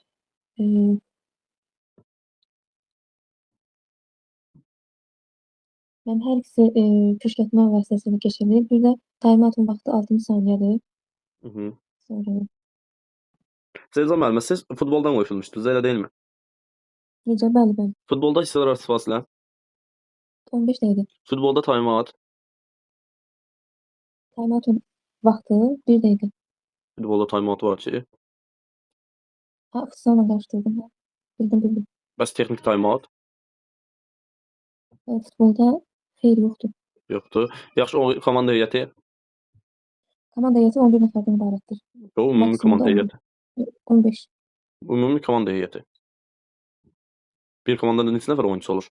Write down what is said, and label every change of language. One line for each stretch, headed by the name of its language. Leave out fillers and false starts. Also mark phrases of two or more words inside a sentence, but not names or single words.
Azerbaijani: Mən hər ikisi püşkatma vasitəsilə keçirilir. Bir də time-outun vaxtı 60 saniyədir. Sonra Selcan müəllimə, siz futboldan qoşulmuşdunuz, elə deyilmi? necə? Bəli, bəli. Futbolda hissələr arası fasilə. 15 dəqiqə. Futbolda time-out. Time-outun vaxtı 1 dəqiqə. Futbolda time-out var ki. Futsalla qarışdırdım. Bildim. Bəs texnik time-out Futbolda xeyr yoxdur. yoxdur. Yaxşı, o komanda heyəti. Komanda heyəti 11 nəfərdən ibarətdir. O ümumi komanda heyəti. 15. Ümumi komanda heyəti. Bir komandada neçə nəfər oyunçu olur?